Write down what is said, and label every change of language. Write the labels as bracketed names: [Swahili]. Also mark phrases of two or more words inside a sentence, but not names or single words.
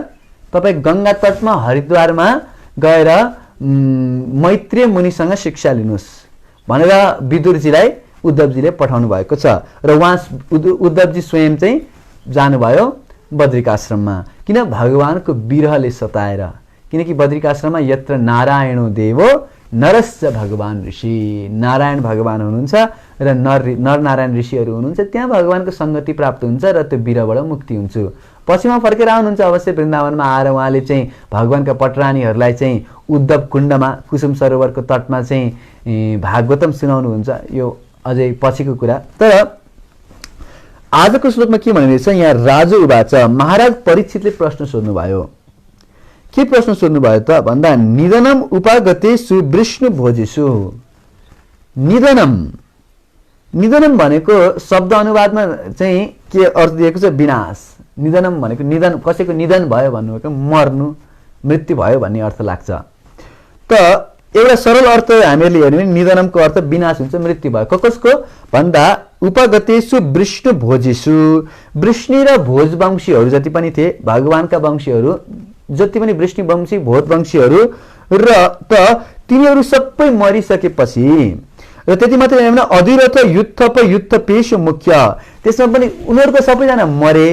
[Nepali] तपाईँ गङ्गा तटमा हरिद्वारमा गएर मैत्रेय मुनिसँग शिक्षा लिनुहोस् भनेर विदुरजीलाई उद्धवजीले पठाउनु भएको छ र उहाँ उद्धवजी स्वयं चाहिँ जानुभयो बद्रिकाश्रममा। किन? भगवानको विरहले सताएर, किनकि बद्रिकाश्रममा [Sanskrit] यत्र नारायणो देवो नरश्च भगवान ऋषि, [Nepali] नारायण भगवान हुनुहुन्छ र नर नारायण ऋषिहरू हुनुहुन्छ, त्यहाँ भगवानको सङ्गति प्राप्त हुन्छ र त्यो विरहबाट मुक्ति हुन्छु। पछिमा फर्केर आउनुहुन्छ अवश्य वृन्दावनमा आएर उहाँले चाहिँ भगवानका पटरानीहरूलाई चाहिँ उद्धव कुण्डमा कुसुम सरोवरको तटमा चाहिँ भागवतम सुनाउनुहुन्छ, यो अझै पछिको कुरा। तर आजको श्लोकमा के भनिरहेछ यहाँ? [Sanskrit] राजु उवाच, [Nepali] महाराज परीक्षितले प्रश्न सोध्नुभयो। के प्रश्न सोध्नुभयो त भन्दा [Sanskrit] निधनम उपागतेषु विष्णु भोजेषु। [Nepali] निधनम, निधनम भनेको शब्द अनुवादमा चाहिँ के अर्थ दिएको छ? विनाश। निधनम भनेको निधन, कसैको निधन भयो भन्नुभएको मर्नु, मृत्यु भयो भन्ने अर्थ लाग्छ। त एउटा सरल अर्थ हामीहरूले हेर्ने भने निधनमको अर्थ विनाश हुन्छ, मृत्यु भयो। कसको भन्दा [Sanskrit] उपगतेषु विष्णु भोजेषु, [Nepali] वृष्णि र भोज वंशीहरू जति पनि थिए, भगवानका वंशीहरू जति पनि वृष्णि वंशी भोज वंशीहरू र त तिनीहरू सबै मरिसकेपछि र त्यति मात्रै होइन, [Sanskrit] अधिरथ युद्ध युद्ध पेश मुख्य, [Nepali] त्यसमा पनि उनीहरूको सबैजना मरे।